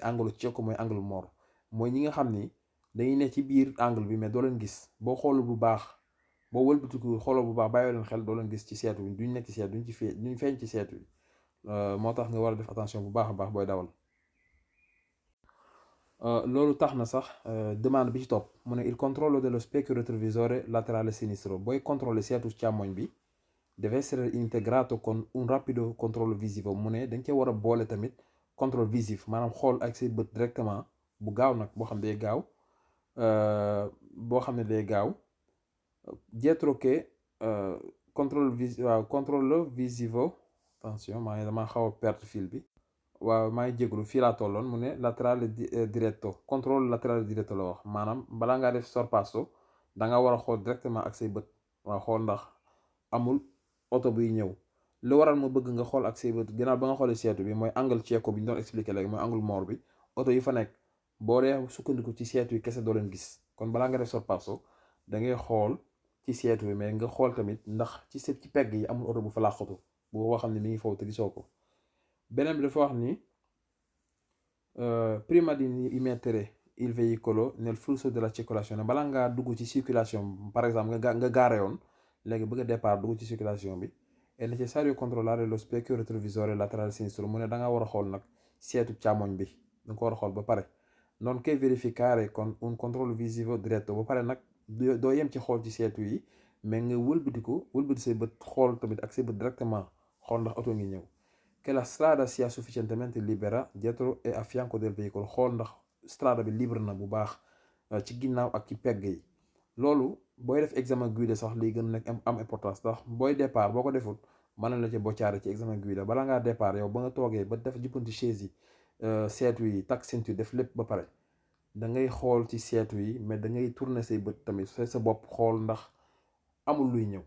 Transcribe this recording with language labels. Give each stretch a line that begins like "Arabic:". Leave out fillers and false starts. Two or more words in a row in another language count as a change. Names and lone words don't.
Italian: Angle cieco
Wolof: mooy
French: angle mort
Wolof: mooy ñi nga xam ni dañuy ne ci biir angle bi mais doo leen gis boo xoolu bu baax boo wëlbatiku xooloo bu baax bàyyoo leen xel doo leen gis ci seetu bi duñ nekk ci seetu duñ feeñ ci seetu bi. moo tax nga war a def attention bu baax a baax booy dawal. loolu tax na sax demande bi ci topp mu ne
Italian: il controllo dello specchio retrovisore laterale sinistro.
Wolof: Booy contrôler seetu càmmoñ bi
Italian: deve essere integrato con un rapido controllo visivo.
Wolof: mu ne dañ cee war a boole tamit
French: contrôle visif
Wolof: maanaam xool ak say bët directement bu gaaw nag boo xam ne day gaaw
Italian: dietro che controllo visivo.
Wolof: Attention maa ngi dama xaw a
French: perte fil
Wolof: bi. waaw maa ngi jégalu fii laa tolloon mu ne
Italian: laterale diretto.
Wolof: contrôle
Italian: laterale diretto
Wolof: la wax maanaam balaa ngaa def sorpasso da nga war a xool directement ak say bët. waaw xool ndax amul oto buy ñëw. lu waral ma bëgg nga xool ak say bët ginnaaw ba nga xoolee seetu bi mooy
Italian: angle cieco
Wolof: bi ñu doon expliqué léegi mooy
French: angle mort
Wolof: bi. oto yi fa nekk boo dee sukkandiku ci seetu yi kese doo leen gis kon balaa nga def sorpasso da ngay xool ci seetu bi mais nga xool tamit ndax ci pegg yi amul oto bu fa làqatu boo xam ne mi ngi foofu te gisoo ko. beneen bi dafa wax ni
Italian: prima di immettere il veicolo nel flusso della circolazione.
Wolof: balaa ngaa dugg ci circulation
French: par exemple
Wolof: nga gaare yoon léegi bëgg a départ dugg ci circulation bi
Italian: è necessario controllare lo specchio retrovisore laterale sinistro.
Wolof: mu ne da nga war a xool nag seetu càmmoñ bi da nga ko war a xool ba pare.
Italian: nonché verificare con un controllo visivo diretto.
Wolof: ba pare nag doo yem ci xool ci seetu yi mais nga wëlbati say bët xool tamit ak say bët directement xool ndax oto ngi ñëw.
Italian: che la strada sia sufficientemente libera dietro e a fianco del veicolo.
Wolof: xool ndax strada bi libre na bu baax ci ginnaaw ak ci pegg yi. loolu booy def examen guida sax lii gën nag am importance ndax booy départ boo ko deful mën na la ci boccaare ci examen guida. balaa ngaa départ yow ba nga toogee ba def juppanti chaise yi seetu yi takk ceinture def lépp ba pare da ngay xool ci seetu yi mais da ngay tourner say bët tamit sa bopp xool ndax amul luy ñëw.